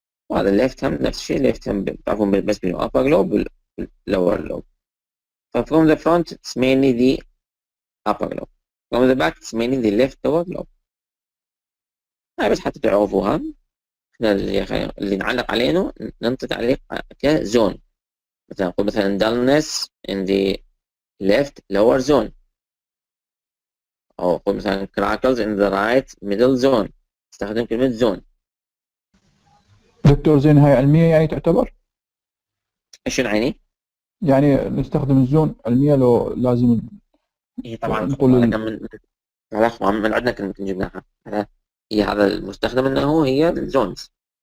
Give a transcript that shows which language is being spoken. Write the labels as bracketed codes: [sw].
[ar] وهذا الليفت هم نفس الشيء. الليفت هم تعرفون بس بين upper lobe وال lower lobe. [en] from the front it's mainly the upper lobe. from the back it's mainly the left lower lobe. [ar] هاي بس حتى تعرفوها. احنا اللي نعلق عليه ننطق عليه كزون. مثلا نقول مثلا [en] dullness in the left lower zone أو نقول مثلا crackles in the right middle zone. [ar] استخدم كلمة zone. دكتور زين هاي علمية يعني تعتبر؟ ايش يعني؟ يعني نستخدم الزون علمية لو لازم هي طبعا نقول من عندنا كلمة جبناها. هذا المستخدم انه هي الزونز.